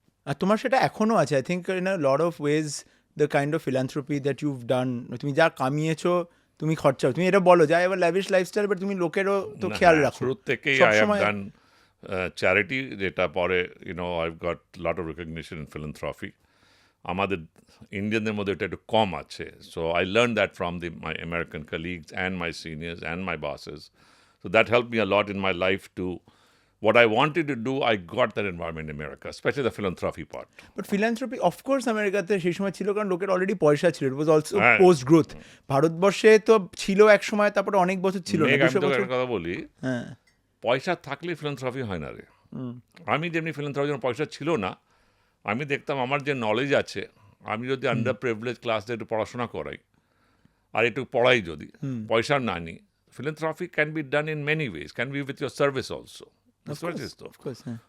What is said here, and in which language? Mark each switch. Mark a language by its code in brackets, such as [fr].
[bn] আর তোমার সেটা এখনও আছে, [en] I think in a lot of ways the kind of philanthropy that you've done, [bn] তুমি যা কামিয়েছো, তুমি খরচাও, তুমি এটা বলো যা এবার ল্যাভিশ লাইফস্টাইল, বাট তুমি লোকেরও তো খেয়াল রাখো। শুরু থেকেই [en] I have done charity, [bn] যেটা পরে [en] I've got lot of recognition in philanthropy. [bn] আমাদের ইন্ডিয়ানদের মধ্যে এটা একটু কম আছে। [en] So I learn that from my American colleagues and my seniors and my bosses. So that help me a lot in my life to what I wanted to do, I got that environment in America, especially the philanthropy part. But philanthropy, of course, [bn] আমেরিকাতে সেই সময় ছিল, কারণ লোকের already পয়সা ছিল। [en] It was also post growth. [bn] ভারতবর্ষে তো ছিল এক সময়, তারপরে অনেক বছর ছিল না। আমি তো একটা কথা বলি, পয়সা থাকলে ফিলান্থ্রপি হয় না রে। আমি যেমনি ফিলান্থ্রপির জন্য পয়সা ছিল না, আমি দেখতাম আমার যে নলেজ আছে, আমি যদি আন্ডার প্রিভিলেজ ক্লাসে একটু পড়াশোনা করাই, আর একটু পড়াই যদি, পয়সা না নিই, [en] philanthropy can be done in many ways, can be with your service also. Of course, হ্যাঁ।